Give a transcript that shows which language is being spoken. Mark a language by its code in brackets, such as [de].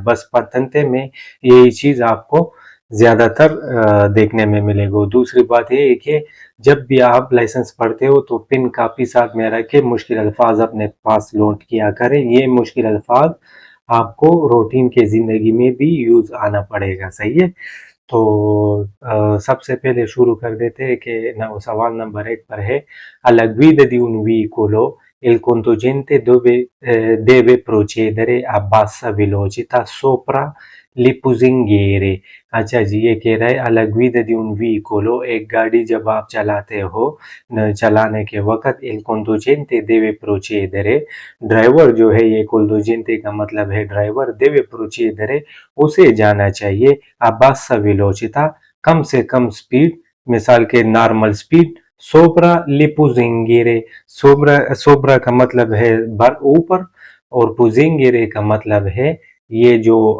[hi] बस पतंते में यही चीज आपको ज्यादातर देखने में मिलेगा। दूसरी बात ये है कि जब भी आप लाइसेंस पढ़ते हो तो पिन कापी साथ में रख के मुश्किल अल्फाज अपने पास नोट किया करें। ये मुश्किल अल्फाज आपको रूटीन के ज़िंदगी में भी यूज़ आना पड़ेगा। सही है। तो सबसे पहले शुरू कर देते हैं कि सवाल नंबर 1 पर है, [it] alla guida di un veicolo il conducente deve procedere a bassa velocità sopra le pusinghiere। [hi] अच्छा जी, ये कह रहा है [it] alla guida di un veicolo, [hi] एक गाड़ी जब आप चलाते हो, चलाने के वक्त [it] il conducente deve procedere, [hi] driver जो है, ये conducente का मतलब है ड्राइवर, [it] deve procedere, [hi] उसे जाना चाहिए, अब्बासा वेलोचिता, कम से कम स्पीड, मिसाल के नॉर्मल स्पीड, सोब्रा लिपुजिंगिरे, सोब्रा का मतलब है ऊपर, और पुजिंगिरे का मतलब है ये जो